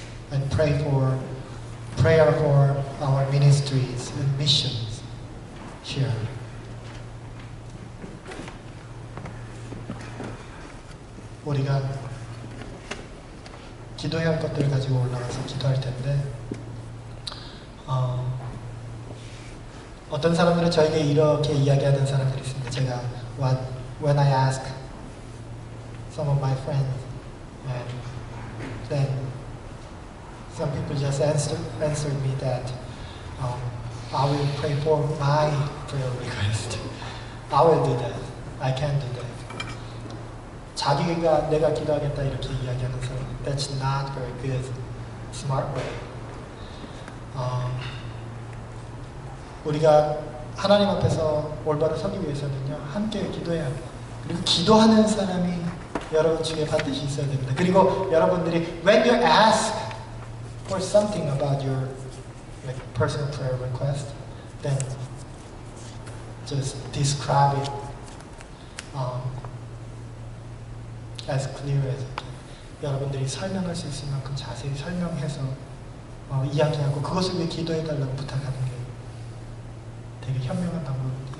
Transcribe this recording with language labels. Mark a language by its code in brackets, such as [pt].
[en] And prayer for our ministries and missions here. [ko] 우리가 기도해야 할 것들을 가지고 올라가서 기도할 텐데 어떤 사람들은 저에게 이렇게 이야기하는 사람들이 있습니다. 제가 [en] when I ask some of my friends and then some people just answered me that I will pray for my prayer request. I will do that. I can do that. [ko] 자기가 내가 기도하겠다 이렇게 이야기하는 사람, [en] that's not very good, smart way. [ko] 우리가 하나님 앞에서 올바로 서기 위해서는요, 함께 기도해야 합니다. 그리고 기도하는 사람이 여러분 중에 반드시 있어야 됩니다. 그리고 여러분들이 [en] when you ask for something about your personal prayer request, then just describe it as clear as you can. [ko] 여러분들이 설명할 수 있을 만큼 자세히 설명해서 이야기하고 그것을 위해 기도해달라고 부탁하는 게 되게 현명한 방법입니다.